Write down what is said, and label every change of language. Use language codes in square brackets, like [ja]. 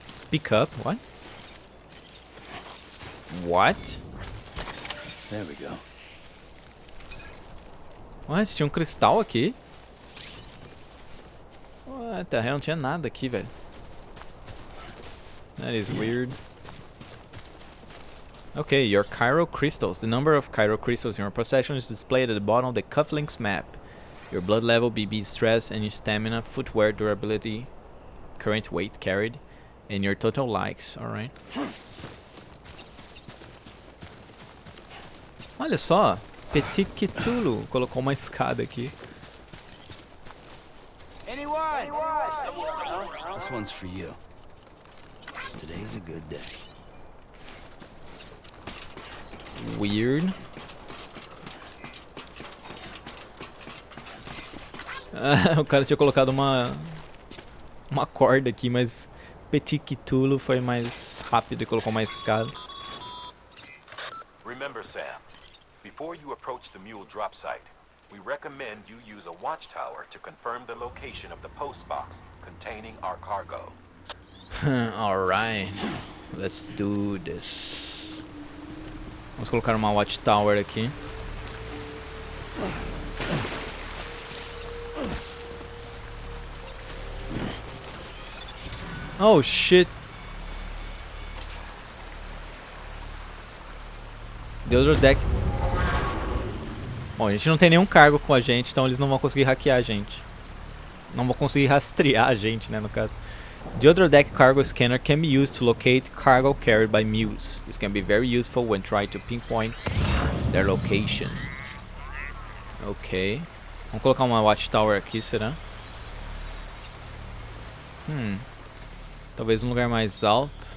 [en] Pick up? What? What? There we go. What? [pt] Tinha um cristal aqui? [en] What the hell? [pt] Não tinha nada aqui, velho. [en] That is weird. Okay, your Chiral crystals. The number of Chiral crystals in your possession is displayed at the bottom of the cufflinks map. Your blood level, BB stress, and your stamina, footwear durability, current weight carried, and your total likes. Alright. [pt] Olha só, Petit Cthulhu colocou uma escada aqui. [en] This one's for you. Today's a good day. Weird. [pt] O cara tinha colocado uma corda aqui, mas Petit Cthulhu foi mais rápido e colocou uma escada. [en] Remember, Sam, before you approach the mule drop site, we recommend you use a watchtower to confirm the location of the post box containing our cargo. Alright, let's do this. [pt] Vamos colocar uma watchtower aqui. [en] Oh shit. The other deck. [pt] Bom, a gente não tem nenhum cargo com a gente, então eles não vão conseguir hackear a gente. Não vão conseguir rastrear a gente, né, no caso. [en] The other deck cargo scanner can be used to locate cargo carried by mules. This can be very useful when trying to pinpoint their location. Ok. [pt] Vamos colocar uma watchtower aqui, será? Talvez um lugar mais alto.